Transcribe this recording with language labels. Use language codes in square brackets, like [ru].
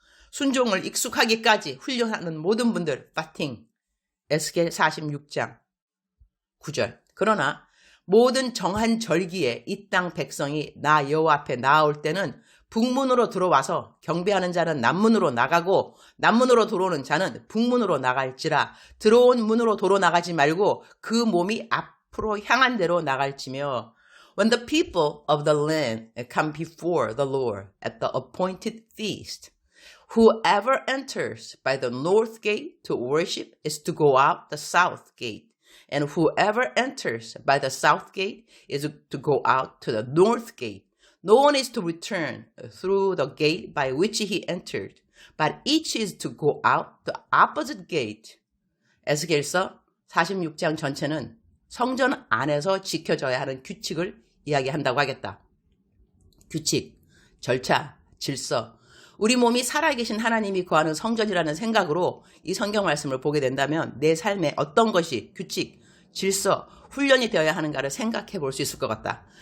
[ko] 순종을 익숙하기까지 훈련하는 모든 분들 파팅 에스겔 46장 9절. 그러나 모든 정한 절기에 이 땅 백성이 나 여호와 앞에 나아올 때는 북문으로 들어와서 경배하는 자는 남문으로 나가고 남문으로 들어오는 자는 북문으로 나갈지라. 들어온 문으로 도로 나가지 말고 그 몸이 앞으로 향한 대로 나갈지며 [en] When the people of the land come before the Lord at the appointed feast, whoever enters by the north gate to worship is to go out the south gate. And whoever enters by the south gate is to go out to the north gate. No one is to return through the gate by which he entered, but each is to go out the opposite gate. [ko] 에스겔서 46장 전체는 성전 안에서 지켜져야 하는 규칙을 이야기한다고 하겠다. 규칙, 절차, 질서. 우리 몸이 살아계신 하나님이 거하는 성전이라는 생각으로 이 성경 말씀을 보게 된다면 내 삶에 어떤 것이 규칙, 질서, 훈련이 되어야 하는가를 생각해 볼 수 있을 것 같다.